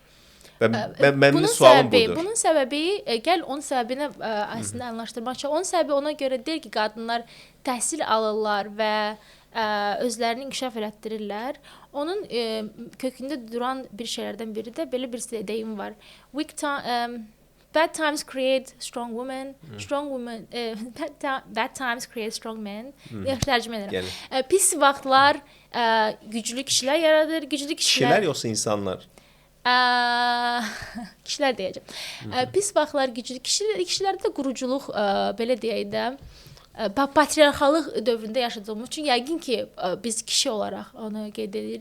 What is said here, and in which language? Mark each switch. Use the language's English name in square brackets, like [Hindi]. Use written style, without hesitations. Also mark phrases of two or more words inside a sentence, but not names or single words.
[Azerbaijani] Mənim sualım budur. Bunun səbəbi, gəl onun səbəbini əslində anlaşdırmaq üçün, onun səbəbi ona görə deyil ki, qadınlar təhsil alırlar və özlərini inkişaf elətdirirlər. Onun kökündə duran bir şeylərdən biri də belə bir deyim var. [English] Bad times create strong women, bad times create strong men. [Azerbaijani] Yaxşı tərcümə edirəm. Pis vaxtlar güclü kişilər yaradır, güclü kişilər yoxsa insanlar? Kişilər deyəcəm. Pis vaxtlar güclü kişilərdə də quruculuq belə deyək də patriarxalıq dövründə yaşadığımız üçün yəqin ki, biz kişi olaraq onu qeyd edirik.